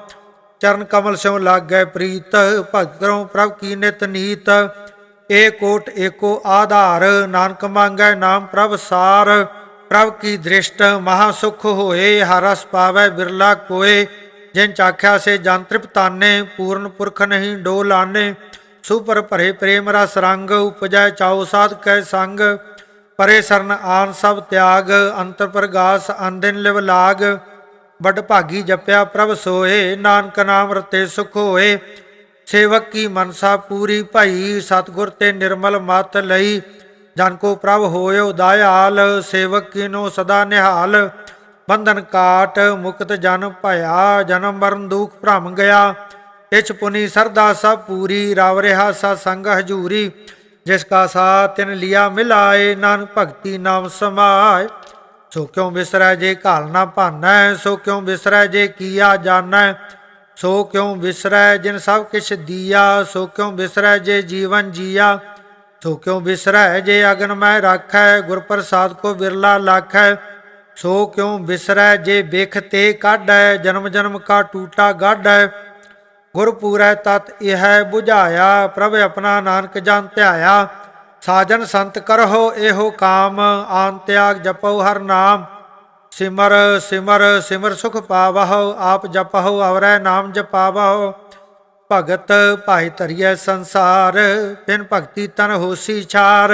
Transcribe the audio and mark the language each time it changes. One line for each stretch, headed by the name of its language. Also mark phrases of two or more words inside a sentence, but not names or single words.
Hindi: चरण कमल स्यों लागै प्रीत, भगत करो प्रभ की नित नीत। एक कोट एको आधार, नानक मांगै नाम प्रभ सार। प्रभ की दृष्ट महासुख होए, हर रस पावै बिरला कोय। जिन चाख्या से जन तृप्ताने, पूर्ण पुरख नहीं डोलाने। सुपर भरे प्रेम रस रंग, उपजै चाउ साध कै संग। परे सरन आन सब त्याग, अंतर प्रगास अनदिन लिव लाग। बड़ भागी जपया प्रभ सोए, नानक नाम रते सुख होए। सेवक की मनसा पूरी भई, सतगुर ते निर्मल मत लई। जन को प्रभ होयो दयाल, सेवक कीनो सदा निहाल। बंधन काट मुक्त जन भया, जन्म मरण दुख भ्रम गया। इच पुनि सरदा सब पूरी, राव रहा सा संग हजूरी। जिसका साथ तिन लिया मिलाए, नानक भगति नाम समाय। सो क्यों बिसरै जे घाल ना भानै, सो क्यों बिसरै जे किया जानै। सो क्यों बिसरै जिन सब किछ दिया, सो क्यों बिसरै जे जीवन जिया। सो क्यों बिसरै जे अगन मैं राखै, गुर प्रसाद को बिरला लाखै। सो क्यों बिसरै जे बिख ते काढै, जन्म जन्म का टूटा गाढै। गुरपूरै तत् यह बुझाया, प्रभ अपना नानक जान ध्याया। साजन संत करहो एहो काम, आन त्याग जपो हर नाम। सिमर सिमर सिमर सुख पावहो, आप जपहो अवरै नाम जपावहो। भगत भाई धरिय संसार, बिन भगति तन होसी छार।